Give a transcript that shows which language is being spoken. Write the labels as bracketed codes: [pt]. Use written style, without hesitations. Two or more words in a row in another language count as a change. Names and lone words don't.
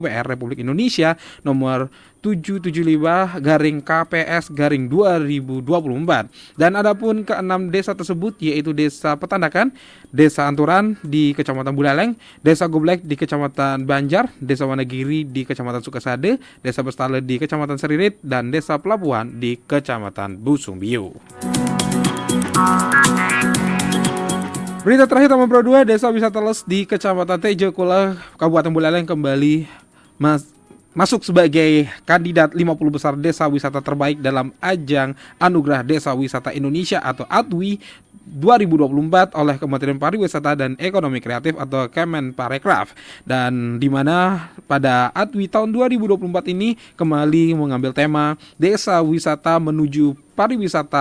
[id] WR Republik Indonesia nomor 775/KPS/2024. Dan adapun keenam desa tersebut yaitu Desa Petandakan, Desa Anturan di Kecamatan Buleleng, Desa Goblek di Kecamatan Banjar, Desa Wonogiri di Kecamatan Sukasade, Desa Bestale di Kecamatan Seririt, dan Desa Pelabuhan di Kecamatan Busungbiu. Berita terakhir Taman Pro 2, Desa Wisata Les di Kecamatan Tejo Kula, Kabupaten Buleleng kembali masuk sebagai kandidat 50 besar desa wisata terbaik dalam ajang Anugerah Desa Wisata Indonesia atau ADWI 2024 oleh Kementerian Pariwisata dan Ekonomi Kreatif atau Kemenparekraf. Dan di mana pada ADWI tahun 2024 ini kembali mengambil tema Desa Wisata Menuju Pariwisata